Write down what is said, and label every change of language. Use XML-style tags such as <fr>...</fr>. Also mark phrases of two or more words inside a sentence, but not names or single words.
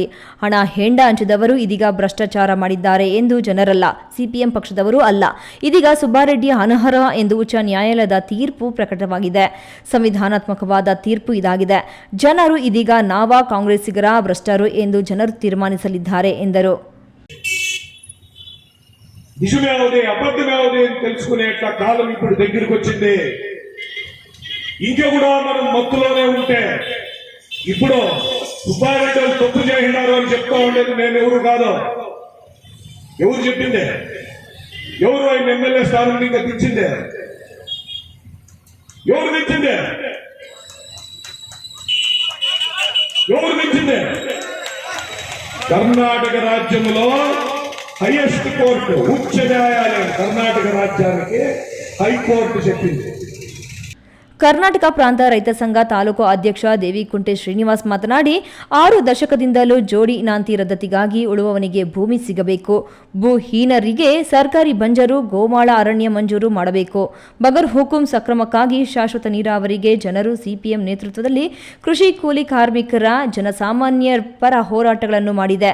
<kn>ಹಣ, ಹೆಂಡ ಹಂಚಿದವರು ಇದೀಗ ಭ್ರಷ್ಟಾಚಾರ ಮಾಡಿದ್ದಾರೆ ಎಂದು ಜನರಲ್ಲ, ಸಿಪಿಎಂ ಪಕ್ಷದವರು ಅಲ್ಲ. ಇದೀಗ ಸುಬ್ಬಾರೆಡ್ಡಿ ಅನರ್ಹ ಎಂದು ಉಚ್ಚ ನ್ಯಾಯಾಲಯದ ತೀರ್ಪು ಪ್ರಕಟವಾಗಿದೆ. ಸಂವಿಧಾನಾತ್ಮಕವಾದ ತೀರ್ಪು ಇದಾಗಿದೆ. ಜನರು ಇದೀಗ ನಾವಾ ಕಾಂಗ್ರೆಸ್ಸಿಗರ ಭ್ರಷ್ಟರು ಎಂದು ಜನರು ತೀರ್ಮಾನಿಸಲಿದ್ದಾರೆ ఎందరు.</kn> <te>నిజమేవది అబద్ధమేవది అని తెలుసుకునేట్ల కాలం ఇప్పుడు దగ్గరికి వచ్చింది. ఇంకా కూడా మనం మత్తులోనే ఉంటే ఇప్పుడు సుబ్బారెడ్డి వాళ్ళు తప్పు చేసినారు అని చెప్తా ఉండేది నేను ఎవరు కాదు. ఎవరు చెప్పిందే? ఎవరు ఆయన ఎమ్మెల్యే స్థానం ఇంకా తెచ్చిందే? ఎవరు తెచ్చిందే? ఎవరు తెచ్చిందే? కర్ణాటక రాజ్యంలో</te> <en>highest court,</en> <te>ఉచ్చ న్యాయాలయం కర్ణాటక రాజ్యానికి హైకోర్టు చెప్పింది.</te> <kn>ಕರ್ನಾಟಕ ಪ್ರಾಂತ ರೈತ ಸಂಘ ತಾಲೂಕು ಅಧ್ಯಕ್ಷ ದೇವಿಕುಂಟೆ ಶ್ರೀನಿವಾಸ್ ಮಾತನಾಡಿ, 6 ದಶಕದಿಂದಲೂ ಜೋಡಿ ಇನಾಂತಿ ರದ್ದತಿಗಾಗಿ ಉಳುವವನಿಗೆ ಭೂಮಿ ಸಿಗಬೇಕು. ಭೂಹೀನರಿಗೆ ಸರ್ಕಾರಿ ಬಂಜರು, ಗೋಮಾಳ ಅರಣ್ಯ ಮಂಜೂರು ಮಾಡಬೇಕು. ಬಗರ್ ಹುಕುಂ ಸಕ್ರಮಕ್ಕಾಗಿ ಶಾಶ್ವತ ನೀರಾವರಿಗೆ ಜನರು ಸಿಪಿಎಂ ನೇತೃತ್ವದಲ್ಲಿ ಕೃಷಿ ಕೂಲಿ ಕಾರ್ಮಿಕರ, ಜನಸಾಮಾನ್ಯರ ಪರ ಹೋರಾಟಗಳನ್ನು ಮಾಡಿದೆ.</kn>